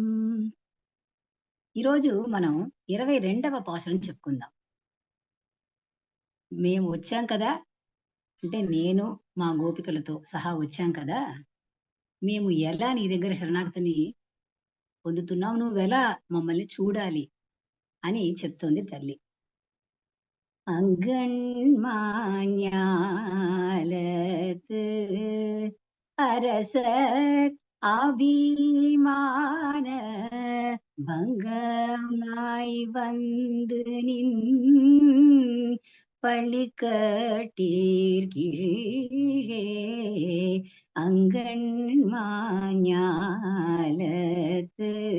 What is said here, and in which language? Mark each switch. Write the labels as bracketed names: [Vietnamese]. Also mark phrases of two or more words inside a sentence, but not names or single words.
[Telugu] ఈరోజు మనం 22వ పాసురం చెప్పుకుందాం. మేము వచ్చాం కదా! అంటే నేను మా గోపికలతో సహా వచ్చాం కదా! మేము ఎలా నీ దగ్గర శరణాగతిని పొందుతున్నాం, నువ్వెలా మమ్మల్ని చూడాలి అని చెప్తోంది తల్లి. [Tamil] அங்கண்மாஞாலத்து அரசர் அபிமான பங்கமாய் வந்து நின் பள்ளிக்கட்டீர் கீழே அங்கண்மாஞாலத்து